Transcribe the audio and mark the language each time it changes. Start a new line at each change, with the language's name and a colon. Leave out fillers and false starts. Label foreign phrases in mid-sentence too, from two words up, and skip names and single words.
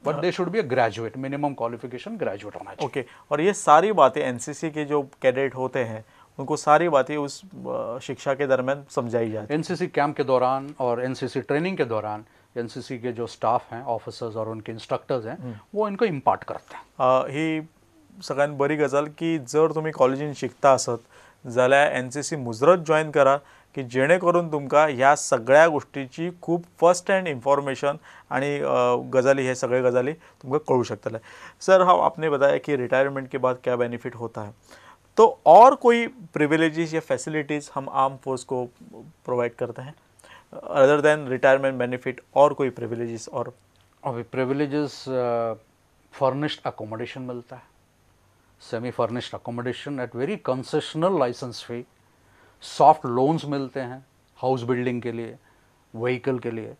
English: But they should be a graduate, minimum qualification graduate
Hindi: होना चाहिए। ओके। और ये सारी बातें NCC के जो कैडेट होते हैं उनको सारी बातें उस शिक्षा के दरमियान समझाई जाती है? NCC कैंप के दौरान और NCC ट्रेनिंग के दौरान एनसीसी के जो स्टाफ हैं, ऑफिसर्स और उनके इंस्ट्रक्टर्स हैं, वो इनको इम्पार्ट करते हैं।
Konkani: ही सगळ्यात बरी गजाल की जर तुम्ही कॉलेजीन शिकता आसत जाल्यार एनसीसी मुजरत जॉईन करा की जेणेकरून तुमकां ह्या सगळ्या गोष्टीची खूप
English: first hand information
Konkani: आणि गजाली हे सगळे गजाली तुमकां कळू शकतले।
Hindi: सर, हाँ आपने बताया कि रिटायरमेंट के बाद क्या बेनिफिट होता है, तो और कोई प्रिविलेजेस या फैसिलिटीज़ हम
English: arm force
Hindi: को प्रोवाइड करते हैं
English: other than retirement benefit,
Hindi: और कोई प्रिविलेजेस? और अभी प्रिविलेजेस,
English: furnished accommodation
Hindi: मिलता है,
English: semi furnished accommodation at very concessional licence fee, soft loans
Hindi: मिलते हैं
English: house building
Hindi: के लिए, व्हीकल के लिए।